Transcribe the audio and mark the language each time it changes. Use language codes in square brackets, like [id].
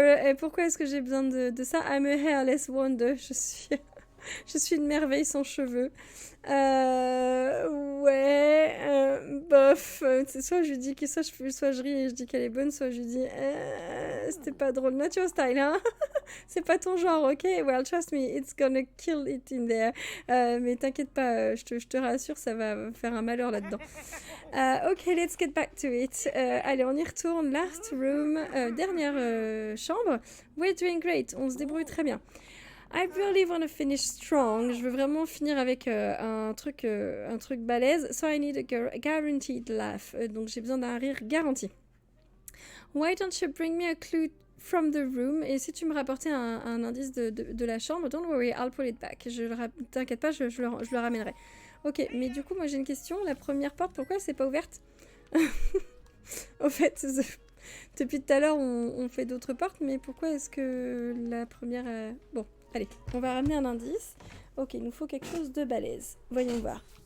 [fr] Et pourquoi est-ce que j'ai besoin de ça? [en] I'm a hairless wonder. [fr] Je suis une merveille sans cheveux. Bof. Soit je lui dis que soit je ris et je dis qu'elle est bonne, soit je lui dis c'était pas drôle. [en] Not your style, [fr] hein? C'est pas ton genre, ok? [en] Well, trust me, it's gonna kill it in there. [fr] Mais t'inquiète pas, je te rassure, ça va faire un malheur là-dedans. [en] Ok, let's get back to it. [fr] Allez, on y retourne. [en] Last room, [fr] dernière chambre. [en] We're doing great, [fr] on se débrouille très bien. [en] I really want to finish strong. [fr] Je veux vraiment finir avec un truc balèze. [en] So I need a guaranteed laugh. [fr] Donc j'ai besoin d'un rire garanti. [en] Why don't you bring me a clue from the room? [fr] Et si tu me rapportais un indice de la chambre, [en] don't worry, I'll put it back. [fr] T'inquiète pas, je le ramènerai. Ok, mais du coup, moi j'ai une question. La première porte, pourquoi c'est pas ouverte? Au fait, depuis tout à l'heure, on fait d'autres portes, mais pourquoi est-ce que la première... Bon, allez, on va ramener un indice. Ok, il nous faut quelque chose de balèze. Voyons voir.